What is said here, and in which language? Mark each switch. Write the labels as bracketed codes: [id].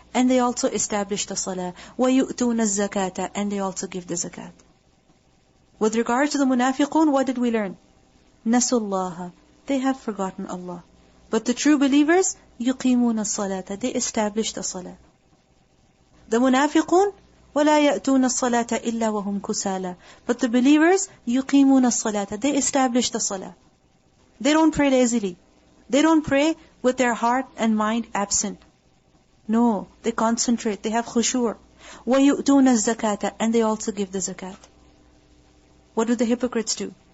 [en] And they also establish the salah. [ar] وَيُؤْتُونَ الزَّكَاةَ. [en] And they also give the zakat. With regard to the munafiqun, what did we learn? [ar] نَسُوا اللَّهَ. [en] They have forgotten Allah. But the true believers, [ar] يُقِيمُونَ الصَّلَاةَ. [en] They establish the salah. The munafiqun, [ar] وَلَا يَأْتُونَ الصَّلَاةَ إِلَّا وَهُمْ كُسَالَى. [en] But the believers, [ar] يُقِيمُونَ الصَّلَاةَ. [en] They establish the salah. They don't pray lazily. They don't pray with their heart and mind absent. No, they concentrate. They have khushu'. [ar] وَيُؤْتُونَ الزَّكَاةَ, [en] and they also give the zakat. What do the hypocrites do?